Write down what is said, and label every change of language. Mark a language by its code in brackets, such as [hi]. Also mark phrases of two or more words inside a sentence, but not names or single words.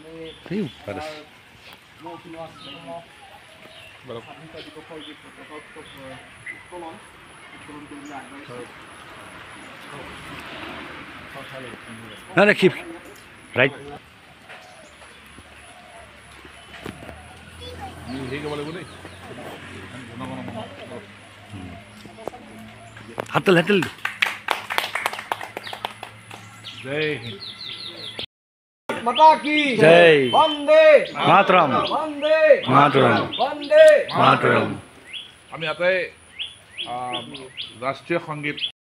[as] নাই নাই [en] keep right [as] হাতল হাতল। জয় হিন্দ। [hi] माता की जय। वंदे मातरम वंदे मातरम वंदे मातरम। [as] আমি আটাই ৰাষ্ট্ৰীয় সংগীত